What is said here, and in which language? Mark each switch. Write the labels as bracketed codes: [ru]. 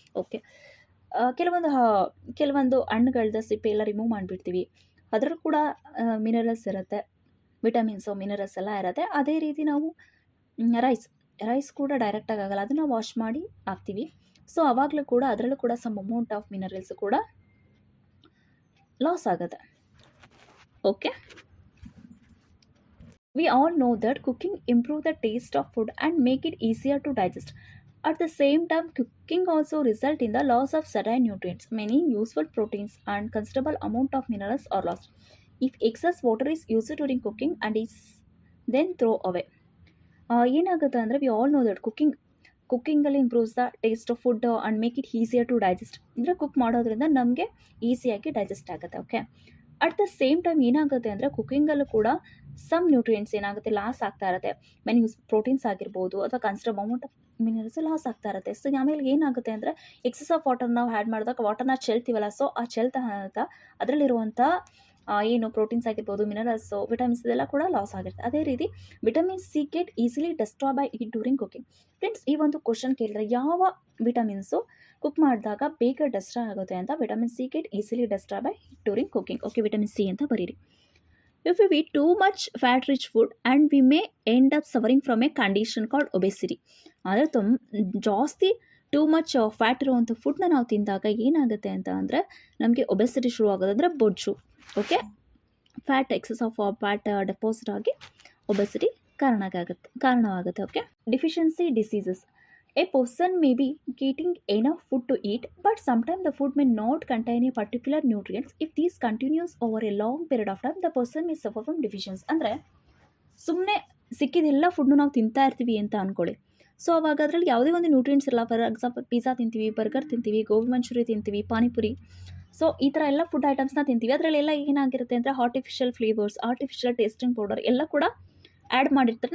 [kn] Okay, ಕೆಲವೊಂದು ಹಣ್ಣುಗಳದ ಸಿಪ್ಪೆ ಎಲ್ಲ ರಿಮೂವ್ ಮಾಡಿಬಿಡ್ತೀವಿ, ಅದರಲ್ಲೂ ಕೂಡ ಮಿನರಲ್ಸ್ ಇರುತ್ತೆ, ವಿಟಮಿನ್ಸು ಮಿನರಲ್ಸ್ ಎಲ್ಲ ಇರುತ್ತೆ. ಅದೇ ರೀತಿ ನಾವು ರೈಸ್ ಕೂಡ ಡೈರೆಕ್ಟಾಗಿ ಆಗಲ್ಲ, ಅದನ್ನು ವಾಶ್ ಮಾಡಿ ಹಾಕ್ತೀವಿ. ಸೊ ಆವಾಗಲೂ ಕೂಡ ಅದರಲ್ಲೂ ಕೂಡ [en] some amount of minerals [kn] ಕೂಡ ಲಾಸ್ ಆಗುತ್ತೆ. [en] Okay, we all know that cooking improve the taste of food and make it easier to digest. At the same time, cooking also result in the loss of certain nutrients. Many useful proteins and considerable amount of minerals are lost if excess water is used during cooking and is then throw away. [kn] ಏನಾಗುತ್ತೆ ಅಂದರೆ [en] We all know that ಕುಕ್ಕಿಂಗಲ್ಲಿ improves the taste of food and make it easier to digest. [kn] ಅಂದರೆ cook ಮಾಡೋದ್ರಿಂದ ನಮಗೆ ಈಸಿಯಾಗಿ digest ಆಗುತ್ತೆ. Okay, [en] at the same time [kn] ಏನಾಗುತ್ತೆ ಅಂದರೆ ಕುಕ್ಕಿಂಗಲ್ಲೂ ಕೂಡ ಸಮ್ ನ್ಯೂಟ್ರಿಯೆಂಟ್ಸ್ ಏನಾಗುತ್ತೆ ಲಾಸ್ ಆಗ್ತಾ ಇರುತ್ತೆ. ಮೆನಿ ಪ್ರೋಟೀನ್ಸ್ ಆಗಿರ್ಬೋದು ಅಥವಾ consider amount of minerals loss ಆಗ್ತಾ ಇರುತ್ತೆ. ಸೊ ಆಮೇಲೆ ಏನಾಗುತ್ತೆ ಅಂದರೆ [en] excess of water [kn] ನಾವು ಆ್ಯಡ್ ಮಾಡಿದಾಗ ವಾಟರ್ನ ಚೆಲ್ತೀವಲ್ಲ, ಸೊ ಆ ಚೆಲ್ತಾ ಅದರಲ್ಲಿರುವಂಥ ಏನು ಪ್ರೋಟೀನ್ಸ್ ಆಗಿರ್ಬೋದು, ಮಿನರಲ್ಸು, ವಿಟಮಿನ್ಸ್ ಇದೆಲ್ಲ ಕೂಡ ಲಾಸ್ ಆಗಿರುತ್ತೆ. ಅದೇ ರೀತಿ [en] Vitamin C get easily destroy by it during cooking. [kn] Friends, ಈ ಒಂದು ಕ್ವಶನ್ ಕೇಳಿದ್ರೆ ಯಾವ ವಿಟಮಿನ್ಸು ಕುಕ್ ಮಾಡಿದಾಗ ಬೇಗ ಡೆಸ್ಟ್ರಾಯ್ ಆಗುತ್ತೆ ಅಂತ. [en] Vitamin C get easily destroy by it during cooking. [kn] Okay, vitamin C ಅಂತ ಬರೀರಿ. [en] If we eat too much fat-rich food and we may end up suffering from a condition called obesity. [kn] ಅಂದರೆ ಜಾಸ್ತಿ too much fat ಇರುವಂಥ ಫುಡ್ನ ನಾವು ತಿಂದಾಗ ಏನಾಗುತ್ತೆ ಅಂತ ಅಂದರೆ ನಮಗೆ ಒಬೆಸಿಟಿ ಶುರು ಆಗೋದು, ಅಂದರೆ ಬೊಜ್ಜು. Okay, fat [en] excess of fat [kn] deposit ಆಗಿ obesity ಕಾರಣವಾಗುತ್ತೆ. [en] Okay, deficiency diseases. A person may be getting enough food to eat, but sometimes the food may not contain a particular nutrients. If this continues over a long period of time, the person may suffer from deficiency. [kn] ಅಂದರೆ ಸುಮ್ಮನೆ ಸಿಕ್ಕಿದೆಲ್ಲ ಫುಡ್ನು ನಾವು ತಿಂತಾ ಇರ್ತೀವಿ ಅಂತ ಅಂದ್ಕೊಳ್ಳಿ. So ಅವಾಗ ಅದರಲ್ಲಿ ಯಾವುದೇ ಒಂದು ನ್ಯೂಟ್ರಿಯೆಂಟ್ಸ್ ಇಲ್ಲ. [en] for example [kn] ಪಿಜ್ಜಾ ತಿಂತೀವಿ, ಬರ್ಗರ್ ತಿಂತೀವಿ, ಗೋಬಿ ಮಂಚೂರಿ ತಿಂತೀವಿ, ಪಾನಿಪುರಿ, ಸೊ ಈ ಥರ ಎಲ್ಲ ಫುಡ್ ಐಟಮ್ಸ್ನ ತಿಂತೀವಿ. ಅದರಲ್ಲೆಲ್ಲ ಏನಾಗಿರುತ್ತೆ ಅಂದರೆ artificial flavours, artificial tasting powder ಎಲ್ಲ ಕೂಡ ಆ್ಯಡ್ ಮಾಡಿರ್ತಾರೆ.